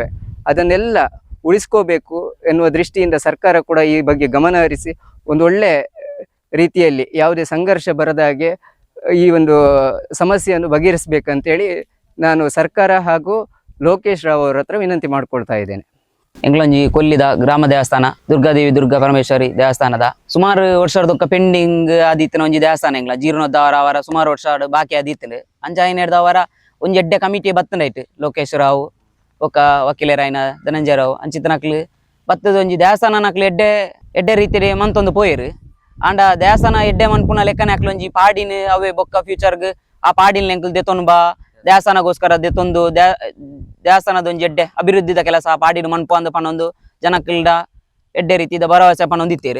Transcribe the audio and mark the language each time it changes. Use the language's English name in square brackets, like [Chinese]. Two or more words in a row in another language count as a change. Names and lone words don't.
[Kannada] ಅದನ್ನೆಲ್ಲ ಉಳಿಸ್ಕೋಬೇಕು ಎನ್ನುವ ದೃಷ್ಟಿಯಿಂದ ಸರ್ಕಾರ ಕೂಡ ಈ ಬಗ್ಗೆ ಗಮನ ಹರಿಸಿ ಒಂದು ಒಳ್ಳೆ ರೀತಿಯಲ್ಲಿ ಯಾವುದೇ ಸಂಘರ್ಷ ಬರದ ಹಾಗೆ ಈ ಒಂದು ಸಮಸ್ಯೆಯನ್ನು ಬಗೆಹರಿಸಬೇಕಂತೇಳಿ ನಾನು ಸರ್ಕಾರ ಹಾಗೂ ಲೋಕೇಶ್ ರಾವ್ ಅವರ ಹತ್ರ ವಿನಂತಿ ಮಾಡ್ಕೊಳ್ತಾ ಇದ್ದೇನೆ. [Tulu] ಎಂಗ್ಲೊಂಜಿ ಕೊಲ್ಲಿದ ಗ್ರಾಮ ದೇವಸ್ಥಾನ ದುರ್ಗಾದೇವಿ ದುರ್ಗಾ ಪರಮೇಶ್ವರಿ ದೇವಸ್ಥಾನದ ಸುಮಾರು ವರ್ಷದೊಕ್ಕ ಪೆಂಡಿಂಗ್ ಆದಿತ್ತಿನ ಒಂಜಿ ದೇವಸ್ಥಾನ ಎಂಗ್ಲ ಜೀರ್ಣೋದ್ಧಾರ ಅವರ ಸುಮಾರು ವರ್ಷ ಬಾಕಿ ಆದಿತ್ತಲು ಅಂಚಾಯಿನೇರ್ದವರ ಒಂಜಿ ಎಡ್ಡೆ ಕಮಿಟಿ ಬತ್ತನೈಟ್ ಲೋಕೇಶ್ ರಾವ್ ಒಕ್ಕ ವಕೀಲರಾಯಿನ ಧನಂಜಯ ರಾವ್ ಅಂಚಿತನಕ್ಲು ಬತ್ತದ ಒಂಜಿ ದೇವಸ್ಥಾನ ನಕ್ಲು ಎಡ್ಡೆ ರೀತಿಯಲ್ಲಿ ಮಂತೊಂದು ಪೋಯಿರು ಆಂಡ ದೇವಸ್ಥಾನ ಎಡ್ಡೆ ಮನ್ಪುನ ಲೆಕ್ಕನೆ ಹಾಕ್ಲೊಂಜಿ ಪಾಡಿನ ಅವೇ ಬೊಕ್ಕ ಫ್ಯೂಚರ್ಗ್ ಆ ಪಾಡಿಲ್ ನೆಂಕಲ್ ದೆತೊಂದು ಬಾ ದೇವಸ್ಥಾನಗೋಸ್ಕರ ದೆತ್ತೊಂದು ದೇವಸ್ಥಾನದ ಒಂಜಿ ಎಡ್ಡೆ ಅಭಿವೃದ್ಧಿದ ಕೆಲಸ ಪಾಡಿನ ಮನ್ಪು ಅಂದ ಪನ್ನೊಂದು ಜನಕ್ಲ್ಡ ಎಡ್ಡೆ ರೀತಿದ ಭರವಸೆ ಪನ್ನೊಂದಿತ್ತೇರು.